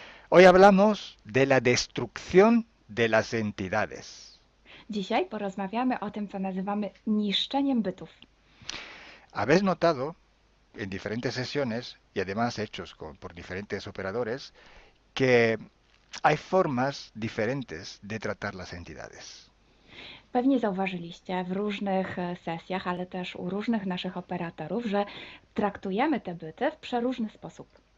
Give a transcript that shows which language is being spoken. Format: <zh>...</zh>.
<es>Hoy hablamos de la destrucción de las entidades.</es> <pl>Dzisiaj porozmawiamy o tym, co nazywamy niszczeniem bytów.</pl> <es>Habéis notado en diferentes sesiones y además hechos por diferentes operadores que hay formas diferentes de tratar las entidades.</es> <pl>Pewnie zauważyliście w różnych sesjach, ale też u różnych naszych operatorów, że traktujemy te byty w przeróżny sposób.</pl>